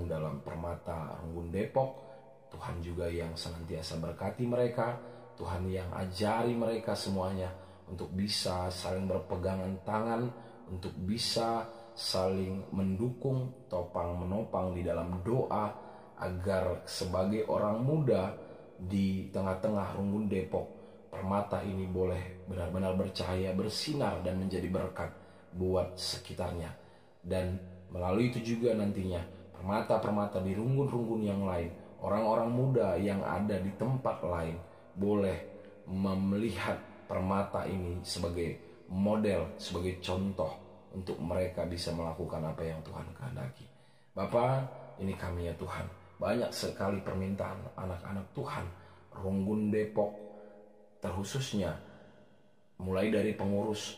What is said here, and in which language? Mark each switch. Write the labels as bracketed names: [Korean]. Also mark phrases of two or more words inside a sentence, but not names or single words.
[Indonesian] dalam Permata Runggun Depok, Tuhan juga yang senantiasa berkati mereka, Tuhan yang ajari mereka semuanya untuk bisa saling berpegangan tangan, untuk bisa saling mendukung, topang menopang di dalam doa, agar sebagai orang muda di tengah-tengah Runggun Depok, Permata ini boleh benar-benar bercahaya, bersinar, dan menjadi berkat buat sekitarnya. Dan melalui itu juga nantinya permata-permata di runggun-runggun yang lain, orang-orang muda yang ada di tempat lain boleh melihat permata ini sebagai model, sebagai contoh untuk mereka bisa melakukan apa yang Tuhan kehendaki. Bapa, ini kami ya Tuhan, banyak sekali permintaan anak-anak Tuhan Runggun Depok, terkhususnya mulai dari pengurus